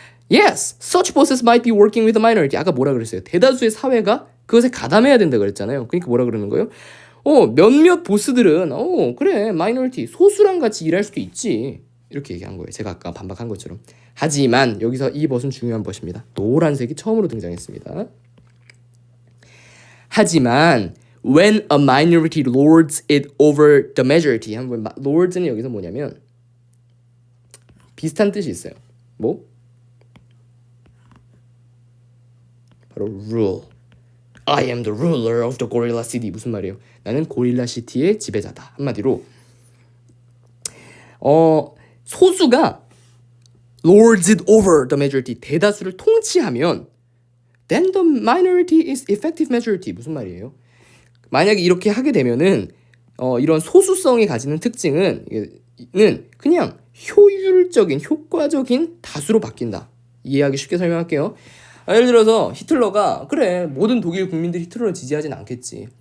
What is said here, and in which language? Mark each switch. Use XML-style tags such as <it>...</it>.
<en>Yes, such bosses might be working with a minority.</en> <ko>아까 뭐라 그랬어요? 대다수의 사회가 그것에 가담해야 된다 그랬잖아요. 그러니까 뭐라 그러는 거예요? 몇몇 보스들은 그래 마이너리티 소수랑 같이 일할 수도 있지 이렇게 얘기한 거예요. 제가 아까 반박한 것처럼. 하지만 여기서 이 벗은 중요한 벗입니다. 노란색이 처음으로 등장했습니다. 하지만</ko> <en>when a minority lords it over the majority</en> <ko>한번 lords는 여기서 뭐냐면 비슷한 뜻이 있어요. 뭐? 바로 rule.</ko> <en>I am the ruler of the gorilla city.</en> <ko>무슨 말이에요? 나는 고릴라 시티의 지배자다. 한마디로 소수가</ko> <en>lords it over the majority</en> <ko>대다수를 통치하면</ko> <en>then the minority is effective majority.</en> <ko>무슨 말이에요? 만약에 이렇게 하게 되면은 이런 소수성이 가지는 특징은 그냥 효율적인 효과적인 다수로 바뀐다. 이해하기 쉽게 설명할게요. 예를 들어서 히틀러가 그래 모든 독일 국민들이 히틀러를 지지하진 않겠지.</ko>